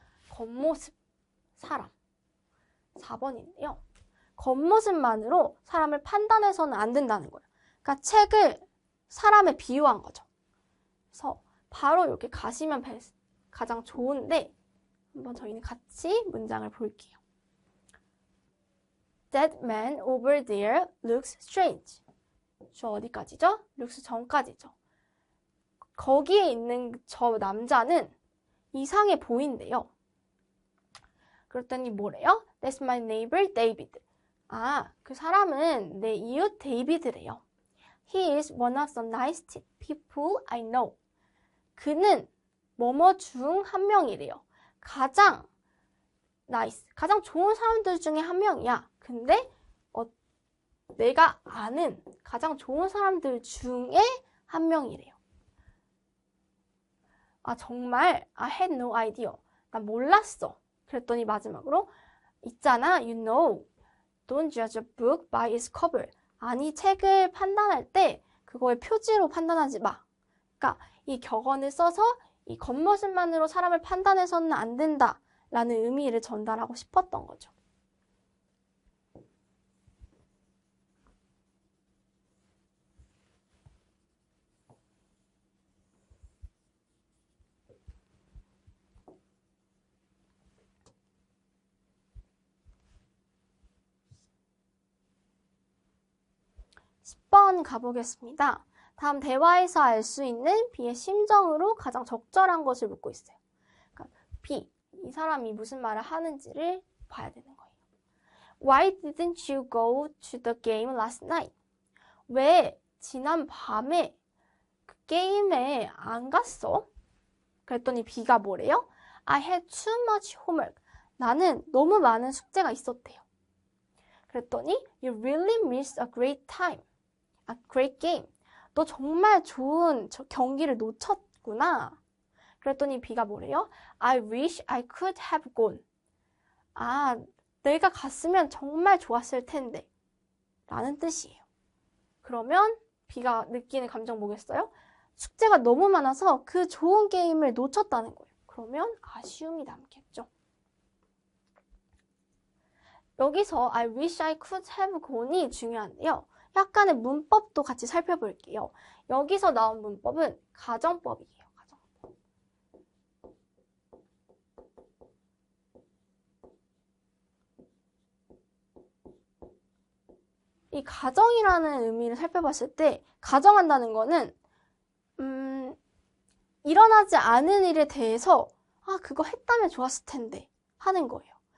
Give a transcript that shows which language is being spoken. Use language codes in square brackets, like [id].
[ko] 겉모습, 사람. 4번인데요. 겉모습만으로 사람을 판단해서는 안 된다는 거예요. 그러니까 책을 사람에 비유한 거죠. 그래서 바로 이렇게 가시면 가장 좋은데 한번 저희는 같이 문장을 볼게요. [en] That man over there looks strange. [ko] 저 어디까지죠? looks 전까지죠. 거기에 있는 저 남자는 이상해 보인대요. 그랬더니 뭐래요? [en] That's my neighbor David. [ko] 그 사람은 내 이웃 데이비드래요. [en] He is one of the nicest people I know. [ko] 그는 뭐뭐 중 한 명이래요. 가장 nice, 가장 좋은 사람들 중에 한 명이야. 근데 내가 아는 가장 좋은 사람들 중에 한 명이래요. 정말 [en] I had no idea. [ko] 난 몰랐어. 그랬더니 마지막으로 있잖아, [en] you know, don't judge a book by its cover. [ko] 아니, 책을 판단할 때 그거의 표지로 판단하지 마. 그러니까 이 격언을 써서 이 겉모습만으로 사람을 판단해서는 안 된다 라는 의미를 전달하고 싶었던 거죠. (10번) 가보겠습니다. 다음 대화에서 알 수 있는 B의 심정으로 가장 적절한 것을 묻고 있어요. 그러니까 B, 이 사람이 무슨 말을 하는지를 봐야 되는 거예요. [en] Why didn't you go to the game last night? [ko] 왜 지난 밤에 그 게임에 안 갔어? 그랬더니 B가 뭐래요? [en] I had too much homework. [ko] 나는 너무 많은 숙제가 있었대요. 그랬더니 [en] You really missed a great time. A great game. [ko] 너 정말 좋은 경기를 놓쳤구나. 그랬더니 B가 뭐래요? [en] I wish I could have gone. [ko] 내가 갔으면 정말 좋았을 텐데. 라는 뜻이에요. 그러면 B가 느끼는 감정 뭐겠어요? 숙제가 너무 많아서 그 좋은 게임을 놓쳤다는 거예요. 그러면 아쉬움이 남겠죠. 여기서 [en] I wish I could have gone [ko] 이 중요한데요. 약간의 문법도 같이 살펴볼게요. 여기서 나온 문법은 가정법이에요. 가정법. 이 가정이라는 의미를 살펴봤을 때 가정한다는 거는 일어나지 않은 일에 대해서 그거 했다면 좋았을 텐데 하는 거예요.